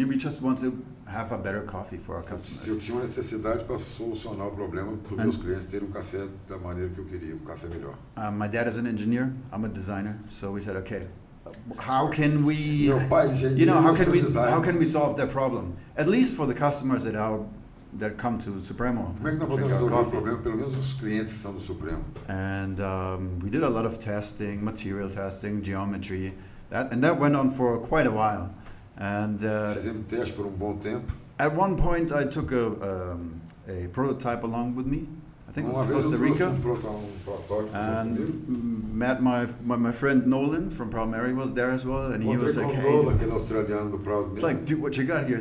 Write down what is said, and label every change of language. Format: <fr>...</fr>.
<en>We just want to have a better coffee for our customers.</en> <pt>Eu tinha uma necessidade para solucionar o problema para os meus clientes terem café da maneira que eu queria, café melhor.</pt> <en>My dad is an engineer. I'm a designer. So we said, okay, how can we?</en> <pt>Meu pai é engenheiro,</pt> <en>how can we solve that problem? At least for the customers that come to Supremo.</en> <pt>Como é que nós podemos resolver o problema? Pelo menos os clientes que são do Supremo.</pt> <en>And we did a lot of testing, material testing, geometry, and that went on for quite a while. And</en> <pt>fizemos teste por bom tempo.</pt> <en>At one point, I took a prototype along with me. I think it was Costa Rica. And met my friend Nolan from Braune was there as well, and he was like, "Hey, it's like, dude, what you got here?</en>